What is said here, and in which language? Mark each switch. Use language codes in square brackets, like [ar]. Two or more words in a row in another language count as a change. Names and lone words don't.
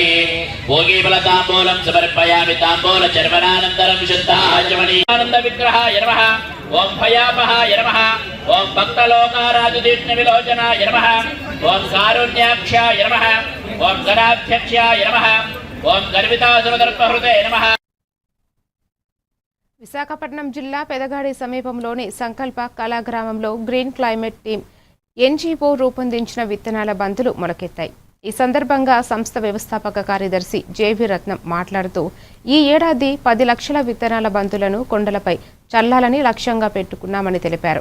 [sa] भोगीफलताम्बूलं समर्पयामि ताम्बूलचर्वणानन्तरं सिद्धाचमनीयानन्दविग्रहाय नमः ओं भयापहाय नमः ओं भक्तलोकाराजदीप्तविलोचनाय नमः ओं कारुण्याक्षाय नमः ओं गणाध्यक्षाय नमः ओं गर्वितासुरदर्पहृदये नमः. [te] విశాఖపట్నం జిల్లా పెదగాడి సమీపంలోని సంకల్ప కళాగ్రామంలో గ్రీన్ క్లైమేట్ టీమ్ ఎన్జీఓ రూపొందించిన విత్తనాల బంతులు మొలకెత్తాయి. ఈ సందర్భంగా సంస్థ వ్యవస్థాపక కార్యదర్శి జేవి రత్నం మాట్లాడుతూ ఈ ఏడాది 10 లక్షల విత్తనాల బంతులను కొండలపై చల్లాలని లక్ష్యంగా పెట్టుకున్నామని తెలిపారు.